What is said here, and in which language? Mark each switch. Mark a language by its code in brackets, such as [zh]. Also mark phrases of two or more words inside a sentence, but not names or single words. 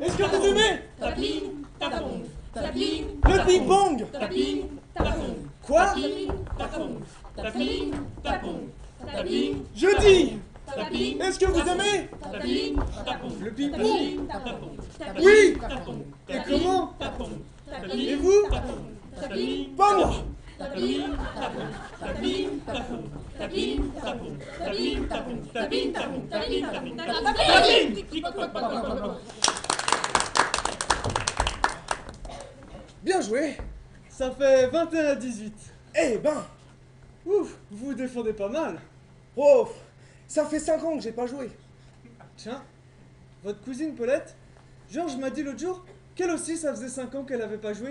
[fr] Est-ce que vous aimez Tapine, tapon, tapine, le ping-pong? tapine, tapon, Quoi? tapine, tapon, tapine, tapon, tapine, Je dis, tapine, est-ce que vous aimez tapine, tapon, le ping-pong? tapine, tapon, Oui. tapon, Et comment? tapon, Et vous? tapine, Pas moi. tapine, tapon, tapine, tapon, tapine, tapon, tapine, tapon, tapine, tapon, tapine, tapon, tapine. Bien joué. Ça fait 21 à 18. Eh ben, ouf, vous vous défendez pas mal. Oh, ça fait 5 ans que j'ai pas joué. Tiens, votre cousine Paulette, Georges m'a dit l'autre jour qu'elle aussi ça faisait 5 ans qu'elle avait pas joué.